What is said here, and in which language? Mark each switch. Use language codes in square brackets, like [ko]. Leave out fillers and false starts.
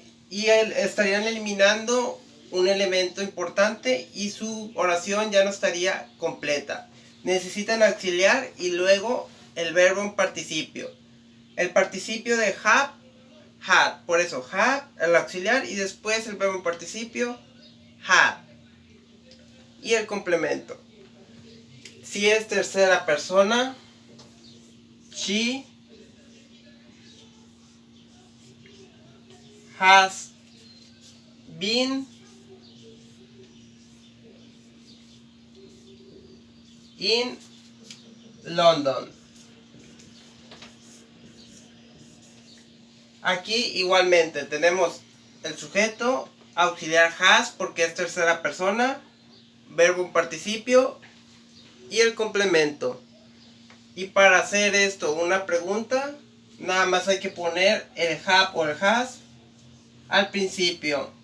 [es] Y estarían eliminando un elemento importante y su oración ya no estaría completa. Necesitan auxiliar y luego el verbo en participio. El participio de have, had. Por eso have, el auxiliar y después el verbo en participio, had. Y el complemento. Si es tercera persona, [en] she has been in London. [es] Aquí igualmente tenemos el sujeto, auxiliar has porque es tercera persona, verbo en participio y el complemento. Y para hacer esto una pregunta, nada más hay que poner el have o el has al principio.